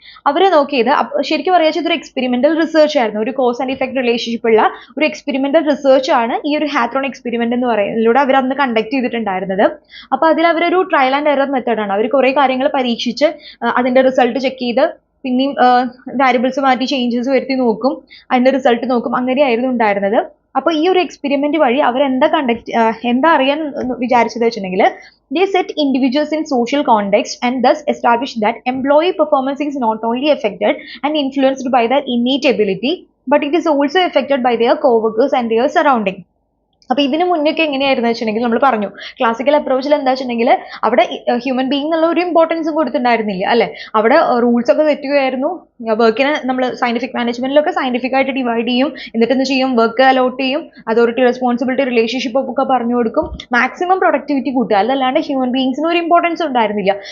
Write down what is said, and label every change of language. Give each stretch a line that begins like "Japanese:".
Malayalam: അവർ നോക്കിയത് ശരിക്കും പറയാച്ച ഇതൊരു എക്സ്പെരിമെന്റൽ റിസർച്ച് ആയിരുന്നു, ഒരു കോസ് ആൻഡ് ഇഫക്ട് റിലേഷൻഷിപ്പ് ഉള്ള ഒരു എക്സ്പെരിമെന്റൽ റിസർച്ച് ആണ് ഈ ഒരു ഹാത്രോൺ എക്സ്പെരിമെന്റ് എന്ന് പറയുന്നതിലൂടെ അവർ അന്ന് കണ്ടക്ട് ചെയ്തിട്ടുണ്ടായിരുന്നത്. അപ്പോൾ അതിൽ അവരൊരു ട്രയൽ ആൻഡ് എറർ മെത്തേഡാണ്, അവർ കുറേ കാര്യങ്ങൾ പരീക്ഷിച്ച് അതിന്റെ റിസൾട്ട് ചെക്ക് ചെയ്ത് പിന്നെയും വാരിയബിൾസ് മാറ്റി ചേഞ്ചസ് വരുത്തി നോക്കും, അതിന്റെ റിസൾട്ട് നോക്കും, അങ്ങനെയായിരുന്നു ഉണ്ടായിരുന്നത്. അപ്പോൾ ഈ ഒരു എക്സ്പെരിമെന്റ് വഴി അവർ എന്താ അറിയാൻ വിചാരിച്ചത് വെച്ചിട്ടുണ്ടെങ്കിൽ,
English: they set individuals in social context and thus established that employee performance is not only affected and influenced by their innate ability, but it is also affected by their co-workers and their surrounding.
Malayalam: അപ്പൊ ഇതിന് മുന്നൊക്കെ എങ്ങനെയായിരുന്നു വെച്ചിട്ടുണ്ടെങ്കിൽ നമ്മൾ പറഞ്ഞു classical അപ്രോച്ചിൽ എന്താ വെച്ചിട്ടുണ്ടെങ്കിൽ അവിടെ ഹ്യൂമൻ ബീങ് എന്നുള്ള ഒരു ഇമ്പോർട്ടൻസും കൊടുത്തിട്ടുണ്ടായിരുന്നില്ല അല്ലെ, അവിടെ റൂൾസ് ഒക്കെ തെറ്റുകയായിരുന്നു. വർക്കിനെ നമ്മൾ സയന്റിഫിക് മാനേജ്മെന്റിലൊക്കെ സയന്റിഫിക് ആയിട്ട് ഡിവൈഡ് ചെയ്യും, എന്നിട്ട് എന്ത് ചെയ്യും, വർക്ക് അലോട്ട് ചെയ്യും, അതോറിറ്റി റെസ്പോൺസിബിലിറ്റി റിലേഷൻഷിപ്പ് ഒക്കെ പറഞ്ഞു കൊടുക്കും, മാക്സിമം പ്രൊഡക്ടിവിറ്റി കൂട്ടുക, അതല്ലാണ്ട് ഹ്യൂമൻ ബീങ്സിന് ഒരു ഇമ്പോർട്ടൻസ് ഉണ്ടായിരുന്നില്ല.